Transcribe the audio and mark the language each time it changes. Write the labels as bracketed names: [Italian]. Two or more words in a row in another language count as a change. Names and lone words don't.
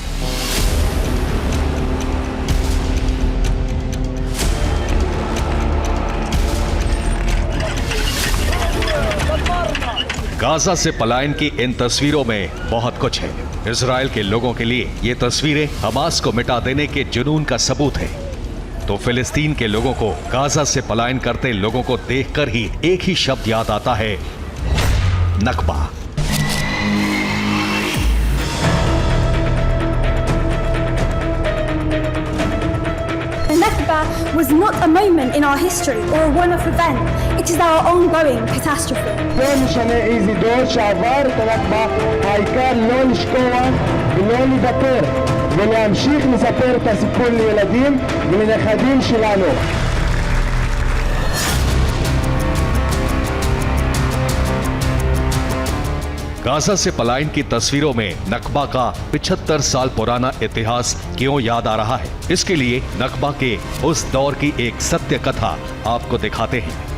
[Hindi] गाजा से पलायन की इन तस्वीरों में बहुत कुछ है। इजराइल के लोगों के लिए ये तस्वीरें हमास को मिटा देने के जुनून का सबूत है, तो फिलिस्तीन के लोगों को गाजा से पलायन करते लोगों को देखकर ही एक ही शब्द याद आता है, नक्बा। [English] Nakba was not a moment in our history or a one-off event. It is our ongoing catastrophe. [Hebrew] זה משנה איזה דור שעבר את הנכבה, העיקר לא לשכוח ולא לוותר ולהמשיך לספר את הסיפור לילדים ולנכדים שלנו. [Hindi] गाजा से पलायन की तस्वीरों में नक्बा का 75 साल पुराना इतिहास क्यों याद आ रहा है? इसके लिए नक्बा के उस दौर की एक सत्य कथा आपको दिखाते हैं।